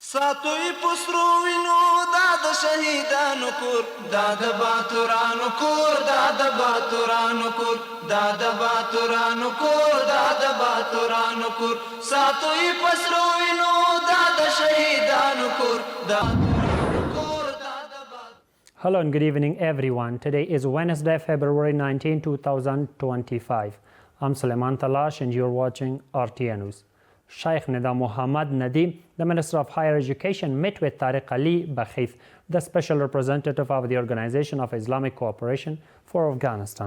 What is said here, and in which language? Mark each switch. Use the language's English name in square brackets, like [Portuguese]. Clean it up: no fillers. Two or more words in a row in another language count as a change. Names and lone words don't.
[Pashto] ساتوی پسرو وینو دا د شهیدانو کور دا د باتورانو کور دا د باتورانو کور دا د باتورانو کور دا د باتورانو کور ساتوی پسرو وینو دا د شهیدانو کور دا [English] Hello and good evening everyone. Today is Wednesday, February 19, 2025. I'm Suleiman Talash and you're watching RTA News. Sheikh Nida Muhammad Nadeem, the Minister of Higher Education, met with Tariq Ali Bakhith, the Special Representative of the Organization of Islamic Cooperation for Afghanistan.